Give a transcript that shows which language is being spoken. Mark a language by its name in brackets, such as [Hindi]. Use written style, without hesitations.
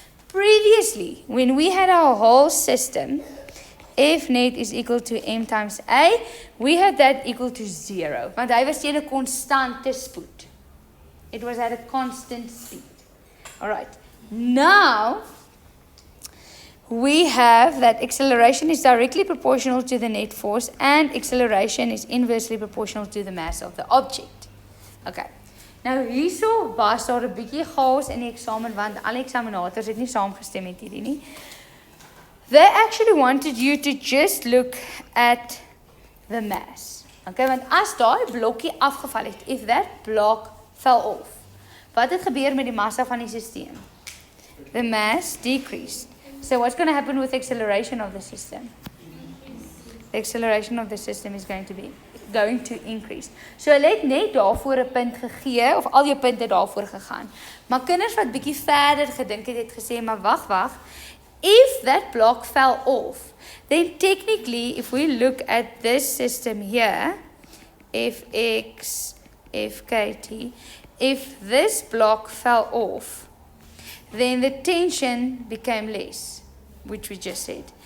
[English] Previously, when we had our whole system, F net is equal to M times A, we had that equal to 0, [Afrikaans] want hy was teen 'n konstante spoed. [English] It was at a constant speed. All right. Now, we have that acceleration is directly proportional to the net force and acceleration is inversely proportional to the mass of the object. Okay. [Afrikaans] Nou hierso was daar 'n bietjie chaos in die eksamen want al die eksaminators het nie saamgestem met hierdie nie. [English] They actually wanted you to just look at the mass. [Afrikaans] Okay, want as daai blokkie afgeval het, [English] if that block fell off, [Afrikaans] wat het gebeur met die massa van die stelsel? [English] The mass decreased. So what's going to happen with the acceleration of the system? The acceleration of the system is going to increase. [Afrikaans] So hulle het net daarvoor 'n punt gegee of al jou punte daarvoor gegaan. Maar kinders wat bietjie verder gedink het gesê, maar wag. [English] If that block fell off, then technically if we look at this system here, fx, fkt, if this block fell off, then the tension became less, which we just said.